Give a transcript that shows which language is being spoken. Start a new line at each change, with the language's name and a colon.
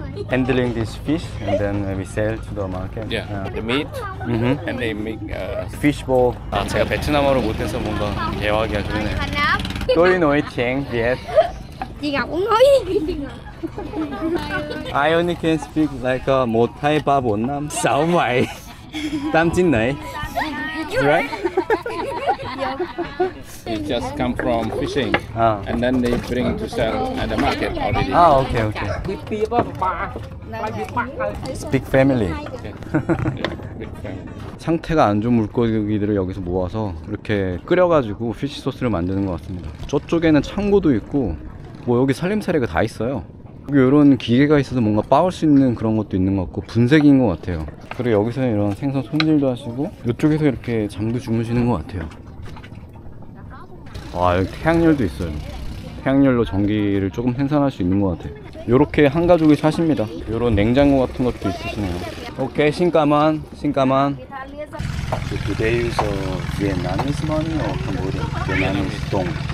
English: Handling this fish and then we sell to the market. Yeah. The meat and they make Fish ball.
Korean: 제가 베트남어를 못해서 뭔가 대화하기가 그러네요.
Vietnamese: Tôi nói tiếng Việt. Chị Ngọc cũng nói.
English: I only can speak like
Vietnamese: một hai ba bốn năm sáu bảy tám chín
English: này. Right? it just come from fishing Ah. and then they bring to sell at the market already. Okay, okay. It's big family. Yeah, big family.
Korean: 상태가 안 좋은 물고기들을 여기서 모아서 이렇게 끓여가지고 피쉬 소스를 만드는 것 같습니다. 저쪽에는 창고도 있고 뭐 여기 살림살이가 다 있어요. 여기 이런 기계가 있어서 뭔가 빻을 수 있는 그런 것도 있는 것 같고 분쇄기인 것 같아요. 그리고 여기서는 이런 생선 손질도 하시고 이쪽에서 이렇게 잠도 주무시는 것 같아요. 와, 여기 태양열도 있어요. 태양열로 전기를 조금 생산할 수 있는 것 같아요. 요렇게 한 가족이 사십니다. 요런 냉장고 같은 것도 있으시네요.
Vietnamese: 오케이, 신까만.
English: So today is Vietnamese money or Cambodian? Vietnamese dong.